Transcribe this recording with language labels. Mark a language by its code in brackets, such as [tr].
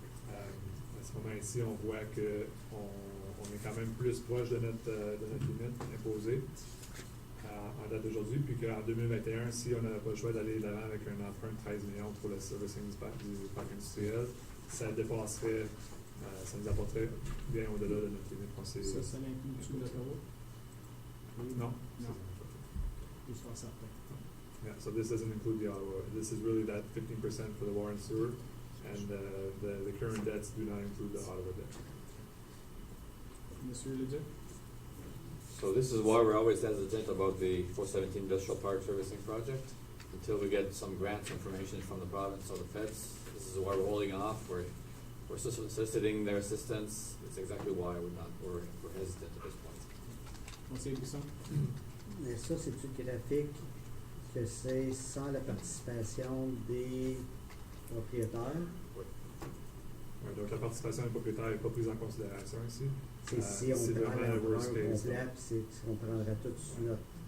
[fr] À ce moment ici, on voit qu'on est quand même plus proche de notre limite imposée en date d'aujourd'hui, puis qu'en 2021, si on n'avait pas le choix d'aller de l'avant avec un emprunt de 13 millions pour le servicing du parc industriel, ça dépasserait, ça nous apporterait bien au-delà de notre limite conseillée. Ça l'inclut-tu l'autoroute? Non. Non. Juste pour certain. [en] Yeah, so this doesn't include the Ottawa. This is really that 15% for the water and sewer, and the current debts do not include the Ottawa debt. [fr] Monsieur Leduc? [en] So this is why we're always hesitant about the 417 Industrial Park Servicing Project until we get some grant information from the province or the feds. This is why we're holding off. We're soliciting their assistance. It's exactly why we're hesitant at this point. [fr] Conseiller Busson? Mais ça, c'est du graphique que c'est sans la participation des propriétaires. Ouais, donc la participation des propriétaires n'est pas prise en considération ici. C'est si on c'est prend vraiment le worst l'emprunt [en] case. [fr] complet, puis on prendrait tout sur notre.